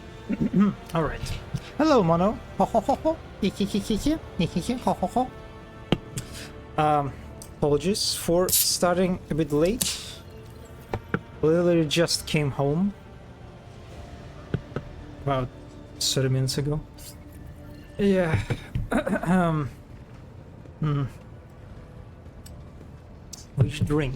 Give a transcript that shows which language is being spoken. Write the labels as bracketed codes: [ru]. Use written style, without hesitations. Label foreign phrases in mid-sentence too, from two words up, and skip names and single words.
[en] All right. Hello, Mono. Ho ho ho ho. Ho ho ho. Apologies for starting a bit late. Literally just came home about 30 minutes ago. Yeah. Which drink?